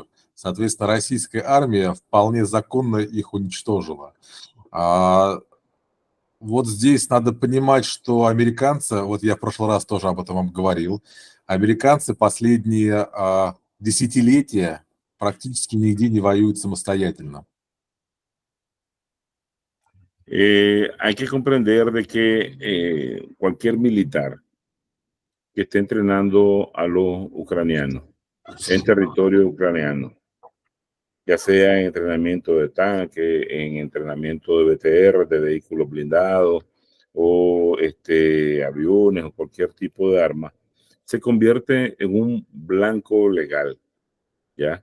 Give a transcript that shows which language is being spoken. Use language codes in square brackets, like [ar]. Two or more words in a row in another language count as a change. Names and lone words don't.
[ru] Соответственно, российская армия вполне законно их уничтожила. Вот здесь надо понимать, что американцы, вот я в прошлый раз тоже об этом вам говорил, американцы последние десятилетия практически нигде не воюют самостоятельно. [es] Hay que comprender de que cualquier militar que esté entrenando a los ucranianos en territorio ucraniano, ya sea en entrenamiento de tanque, en entrenamiento de BTR, de vehículos blindados, o aviones o cualquier tipo de arma, se convierte en un blanco legal, ¿ya?